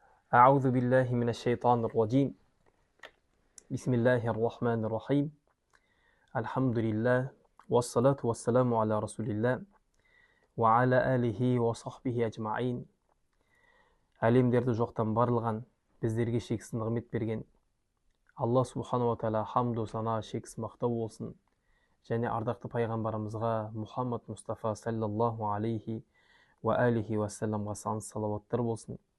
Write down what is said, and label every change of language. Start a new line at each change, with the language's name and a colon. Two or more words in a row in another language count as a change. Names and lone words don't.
Arabic: أعوذ بالله من الشيطان الرجيم بسم الله الرحمن الرحيم الحمد لله والصلاة والسلام على رسول الله وعلى آله وصحبه أجمعين.
Kazakh: Әлемдерді жоқтан барлыған, біздерге шексіз нығмет берген Алла субханала тағала хамду сана шексіз мақтау болсын. Және ардақты пайғамбарымызға Мұхаммад Мұстафа
Arabic: صلى الله عليه وعليه والسلام
Kazakh: сансыз салауаттар болсын.